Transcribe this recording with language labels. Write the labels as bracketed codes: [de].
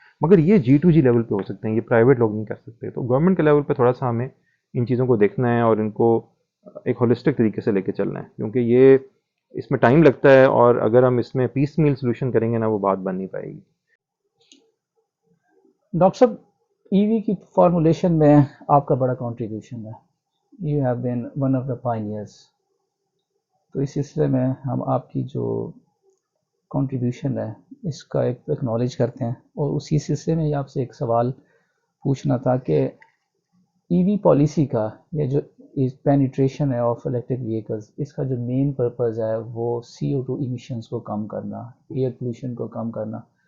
[ur] مگر یہ G2G level پہ ہو سکتے ہیں، یہ پرائیویٹ لوگ نہیں کر سکتے. تو گورنمنٹ کے لیول پہ تھوڑا سا ہمیں ان چیزوں کو دیکھنا ہے اور ان کو ایک ہولسٹک طریقے سے لے کے چلنا ہے، کیونکہ یہ اس میں ٹائم لگتا ہے، اور اگر ہم اس میں پیس میل سولوشن کریں گے نا، وہ بات بن نہیں پائے گی. ڈاکٹر صاحب، ای وی کی فارمولیشن میں آپ کا بڑا کنٹریبیوشن ہے. [en] You have been one of the pioneers. [ur] تو اس سلسلے میں ہم آپ کی جو کنٹریبیوشن ہے اس کا ایک ایکنالج کرتے ہیں، اور اسی سلسلے میں آپ سے ایک سوال پوچھنا تھا کہ ای وی پالیسی کا یا جو پینیٹریشن ہے آف الیکٹرک وہیکلز، اس کا جو مین پرپز ہے وہ CO2 ایمیشنز کو کم کرنا، ایئر پولوشن کو کم کرنا.